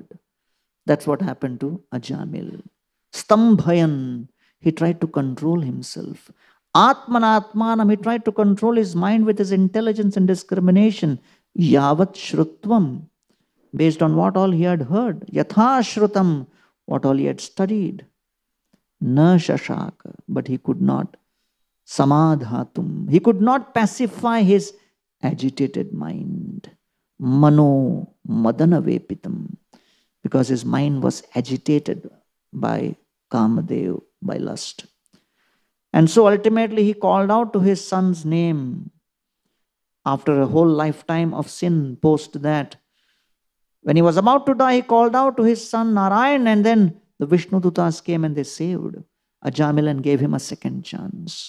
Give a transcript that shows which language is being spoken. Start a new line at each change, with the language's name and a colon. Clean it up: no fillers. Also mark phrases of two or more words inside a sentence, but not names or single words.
English: That's what happened to Ajamil. Stambhayan, he tried to control himself. Atmanatmanam, he tried to control his mind with his intelligence and discrimination.
Sanskrit: Yavat shrutvam,
English: based on what all he had heard.
Sanskrit: Yatha shrutam,
English: what all he had studied.
Sanskrit: Na shashaka,
English: but he could not. Samadhatum, he could not pacify his agitated mind.
Sanskrit: Mano madana vepitam.
English: Because his mind was agitated by Kamadev, by lust. And so ultimately he called out to his son's name after a whole lifetime of sin post that. When he was about to die, he called out to his son Narayan, and then the Vishnu Dutas came and they saved Ajamil and gave him a second chance.